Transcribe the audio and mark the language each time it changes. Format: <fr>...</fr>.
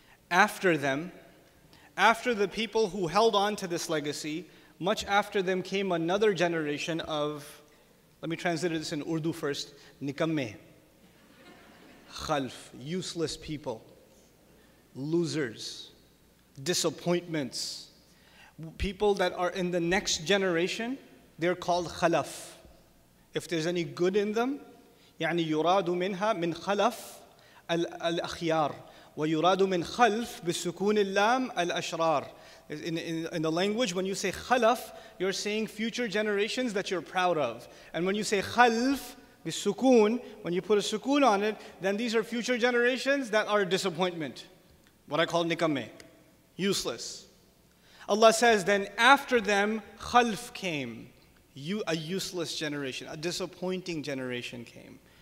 <en>After them, after the people who held on to this legacy, much after them came another generation of, let me translate this in Urdu first, nikamme. Khalf, useless people, losers, disappointments. People that are in the next generation, they're called khalaf. If there's any good in them,</en> <ar>يعني يراد منها من خلف الأخيار ويراد من خلف بسكون اللام الأشرار.</ar> <en>In the language, when you say khalaf, you're saying future generations that you're proud of. And when you say khalf, Bisukun, when you put a sukun on it, then these are future generations that are disappointment. What I call nikamme, useless. Allah says, then after them, khalf came, a useless generation, a disappointing generation came.</en>